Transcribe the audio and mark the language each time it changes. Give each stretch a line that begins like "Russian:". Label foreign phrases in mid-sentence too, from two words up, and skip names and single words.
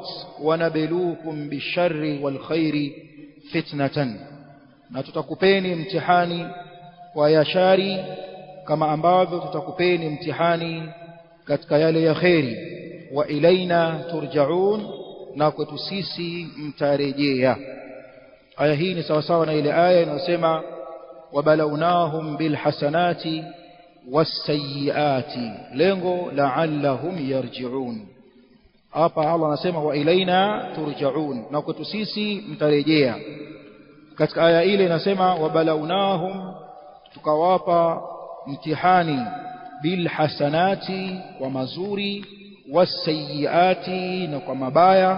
Arabic: ونبلوكم بالشر والخير فتنة,
Swahili: na tutakupeni mtihani kwa ya shari kama ambavyo tutakupeni mtihani katika yale ya khairi.
Arabic: وإلينا ترجعون,
Swahili: na kwetu sisi mtarejea. Aya hii ni sawa sawa na ile aya inayosema:
Arabic: وبلوناهم بالحسنات والسيئات, lengo لعلهم يرجعون.
Swahili: Hapa Allah anasema
Arabic: وإلينا ترجعون,
Swahili: na kwetu sisi mtarejea. Katika aya ile inasema wabalawnahum, tukawapa mtihani, bilhasanati, kwa mazuri, wasayiati, na kwa mabaya.